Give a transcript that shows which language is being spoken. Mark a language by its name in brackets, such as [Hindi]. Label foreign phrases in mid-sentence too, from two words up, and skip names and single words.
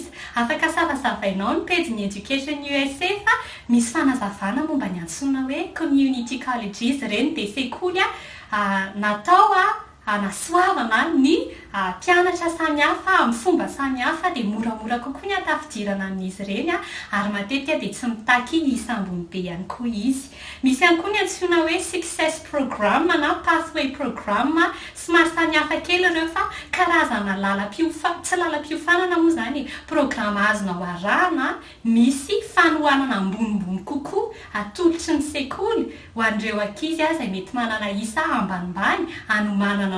[Malagasy] Afaka savasavainao ny pejy Education USA fa misy fanazavana momba ny antsoina hoe [English] community colleges [Malagasy] reny dia sekoly natao anasoavana ny mpianatra samihafa amin'ny fomba samihafa dia moramora kokoa ny atafidirana amin'izy ireny ary matetika dia tsy mitaky isa ambony be ihany koa izy. Misy ihany koa ny antsoina hoe [English] success program [Malagasy] na [English] pathway program [Malagasy] somary samihafa kely ireo fa karazana tsy lalam-piofanana moa zany programa azonao arahana misy fanohanana ambonimbony kokoa atolotry ny sekoly ho an'ireo ankizy izay mety manana isa ambanimbany anomanana